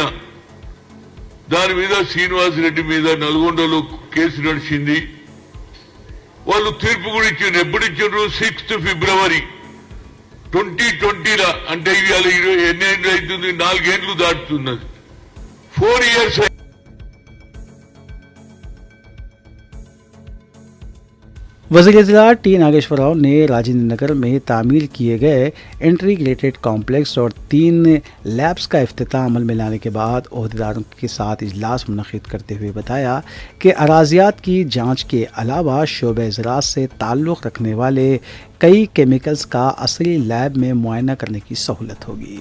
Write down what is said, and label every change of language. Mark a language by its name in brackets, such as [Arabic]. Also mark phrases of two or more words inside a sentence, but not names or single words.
[Telugu] దాని మీద శ్రీనివాస్ రెడ్డి మీద నల్గొండలో కేసు నడిచింది. వాళ్ళు తీర్పు కూడా ఇచ్చిండ్రు. ఎప్పుడు ఇచ్చిండ్రు? 6 ఫిబ్రవరి 2020 అంటే ఇవాళ 20 ఎన్నేళ్ళు అవుతుంది? 4 ఏళ్లు దాటుతున్నది. 4 years. [Urdu] وزیر اطلاع ٹی ناگیشور راؤ نے راجندر نگر میں تعمیر کیے گئے انٹیگریٹڈ کمپلیکس اور 3 لیبس کا افتتاح عمل میں لانے کے بعد عہدیداروں کے ساتھ اجلاس منعقد کرتے ہوئے بتایا کہ اراضیات کی جانچ کے علاوہ شعبہ زراعت سے تعلق رکھنے والے کئی کیمیکلز کا عصری لیب میں معائنہ کرنے کی سہولت ہوگی۔